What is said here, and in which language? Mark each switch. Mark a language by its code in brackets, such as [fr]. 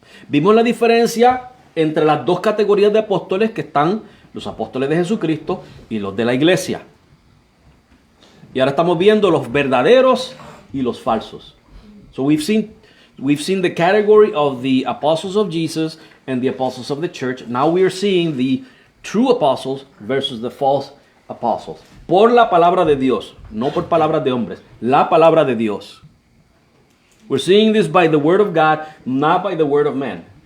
[es] Vimos la diferencia entre las dos categorías de apóstoles que están los apóstoles de Jesucristo y los de la iglesia. Y ahora estamos viendo los verdaderos y los falsos. [en] So we've seen the category of the apostles of Jesus and the apostles of the church. Now we are seeing the true apostles versus the false apostles. [es] Por la palabra de Dios, no por palabras de hombres, la palabra de Dios. [en] We're seeing this by the word of God, not by the word of man.